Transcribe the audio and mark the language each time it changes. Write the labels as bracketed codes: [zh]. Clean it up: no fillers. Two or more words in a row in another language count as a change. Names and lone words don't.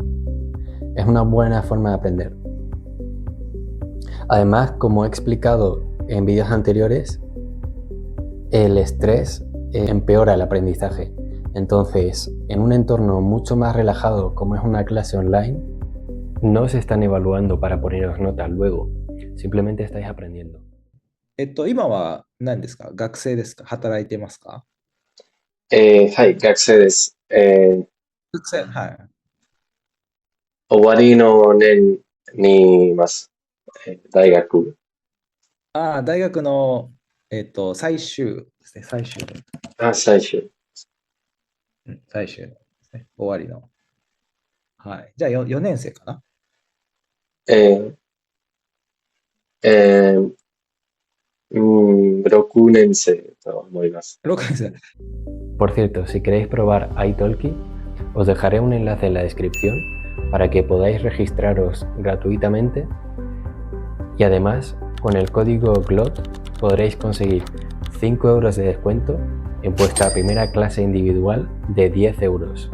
[es] Es una buena forma de aprender. Además, como he explicado en vídeos anteriores, el estrés empeora el aprendizaje. Entonces, en un entorno mucho más relajado como es una clase online, no os están evaluando para poneros notas luego, simplemente estáis aprendiendo. [ja] 今は何ですか？学生ですか？働いてますか？はい、学生です。学生、はい。終わりの年にいます。大学。大学の、最終ですね。最終。最終。最終ですね。終わりの。はい。じゃあ4年生かな？えー6年生と思います。 6年生。 [es] Por cierto, si queréis probar italki, os dejaré un enlace en la descripción para que podáis registraros gratuitamente, y además con el código GLOT podréis conseguir 5 euros de descuento en vuestra primera clase individual de 10 euros.